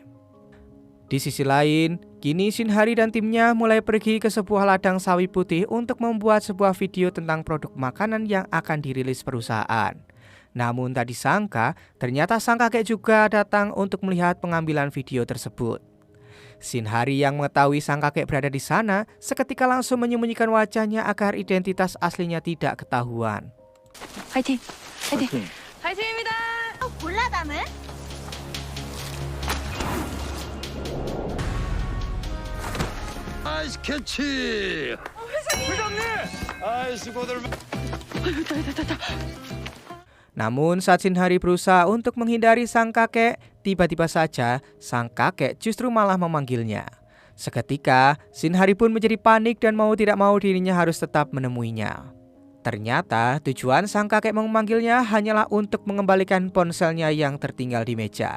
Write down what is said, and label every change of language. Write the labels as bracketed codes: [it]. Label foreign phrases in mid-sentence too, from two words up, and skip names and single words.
[id] Di sisi lain, kini Shin Hari dan timnya mulai pergi ke sebuah ladang sawi putih untuk membuat sebuah video tentang produk makanan yang akan dirilis perusahaan. Namun tak disangka, ternyata sang kakek juga datang untuk melihat pengambilan video tersebut. Shin Hari yang mengetahui sang kakek berada di sana, seketika langsung menyembunyikan wajahnya agar identitas aslinya tidak ketahuan. [ko] 화이팅! 화이팅! 화이팅입니다. 골라담은? 아이스 캐치! 회장님! 아이 수고들. [id] Namun saat Shin Hari berusaha untuk menghindari sang kakek, tiba-tiba saja sang kakek justru malah memanggilnya. Seketika, Shin Hari pun menjadi panik dan mau tidak mau dirinya harus tetap menemuinya. Ternyata tujuan sang kakek memanggilnya hanyalah untuk mengembalikan ponselnya yang tertinggal di meja.